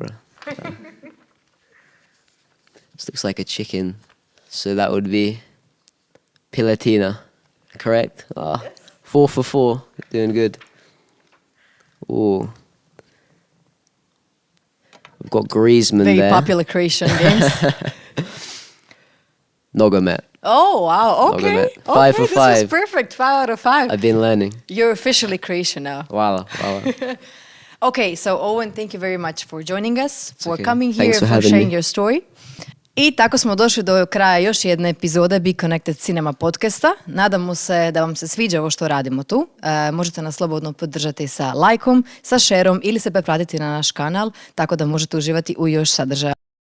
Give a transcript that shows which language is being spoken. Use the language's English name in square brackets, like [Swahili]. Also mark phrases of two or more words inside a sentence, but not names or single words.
[English] This looks like a chicken. So that would be piletina. Correct? Yes. 4 for 4. Doing good. Ooh. We've got Griezmann Very there. popular Croatian games. Nogomet. Oh, wow. Okay. Nogomet. 5 for 5. This was perfect. 5 out of 5. I've been learning. You're officially Croatian now. Hvala. Okay, so Owen, thank you very much for joining us, for coming here, Thanks for sharing me. your story. [Croatian] I tako smo došli do kraja još jedne epizode BEConnected Cinema Podcasta. Nadamo se da vam se sviđa ovo što radimo tu. Možete nas slobodno podržati sa lajkom, sa šerom ili se prepratiti na naš kanal, tako da možete uživati u još sadržaja.